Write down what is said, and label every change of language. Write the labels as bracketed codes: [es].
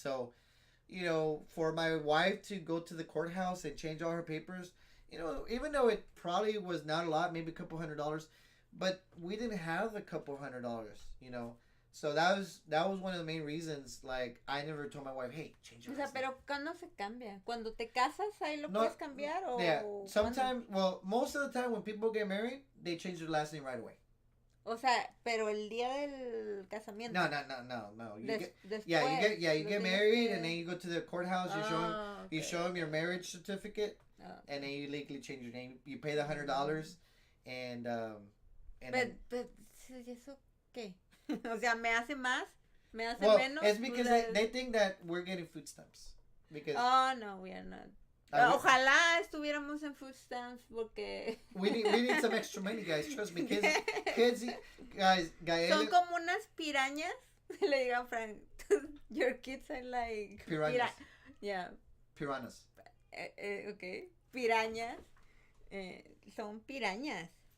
[en] So, you know, for my wife to go to the courthouse and change all her papers, you know, even though it probably was not a lot, maybe a couple $100, but we didn't have a couple $100, you know. So that was one of the main reasons, like, I never told my wife, hey, change your last name. [es] Pero ¿cuándo se cambia? ¿Cuando te casas ahí lo puedes cambiar? O [en] yeah, sometimes, well, most of the time when people get married, they change their last name right away. [es] O sea, pero el día del casamiento. No. [en] You get married, and then you go to the courthouse, you show them your marriage certificate, and then you legally change your name. You pay the $100, and [es] Pero, ¿eso qué? O sea, ¿me hace más me hace [en] Well, [es] menos. [en] it's because [es] pues, [en] they think that we're getting food stamps. Because Oh, no, we are not. uh, [es] Ojalá estuviéramos en food stamps porque [en] we need some extra money, guys. Trust me, kids, guys, [es] son como unas pirañas. Le digo a [en] Frank, your kids are like Piranhas. Yeah. Piranhas. [es] Okay. Pirañas. Son pirañas.